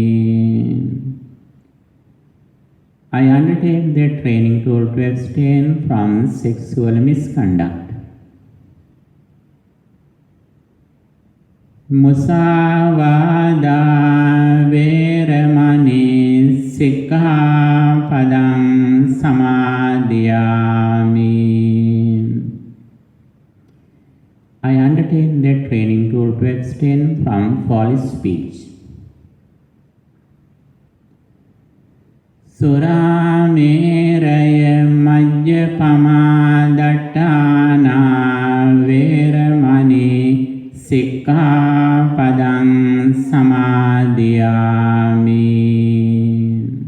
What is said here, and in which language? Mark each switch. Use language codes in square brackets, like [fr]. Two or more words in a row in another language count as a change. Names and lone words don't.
[en] I undertake the training tool to abstain from sexual misconduct. [pi] Musāvādā veramani sikkhapadang samadhiyāmi. [en] I I undertake the training tool to abstain from foolish speech. [pi] Surameraya Majjapama Dattana Veramani Sikkhapadang Samadhiyami.